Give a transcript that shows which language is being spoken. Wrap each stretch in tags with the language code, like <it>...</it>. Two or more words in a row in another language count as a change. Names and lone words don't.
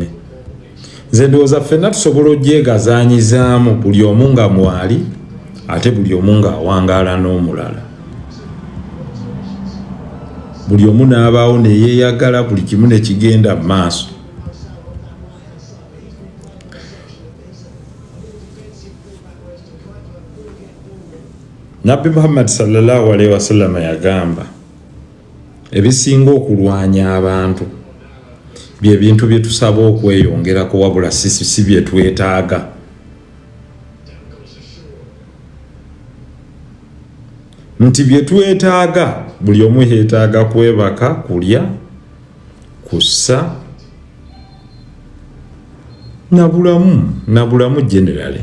<lg>Nze ndowooza ffenna tusobola ogyegazaanyizaamu buli omu nga mwali ate buli omu ng'awangaala n'omulala, buli omu n'abaawo ne yeeyagala, buli kimu ne kigenda mu maaso. Nabbi Muhammad</lg> <ar>صلى الله عليه وسلم</ar> <lg>yagamba ebisinga okulwanya abantu bye bintu bye tusaba okweyongerako wabula si bye twetaaga. Nti bye twetaaga buli omu yeetaaga kwebaka, kulya, kussa na bulamu generally.</lg>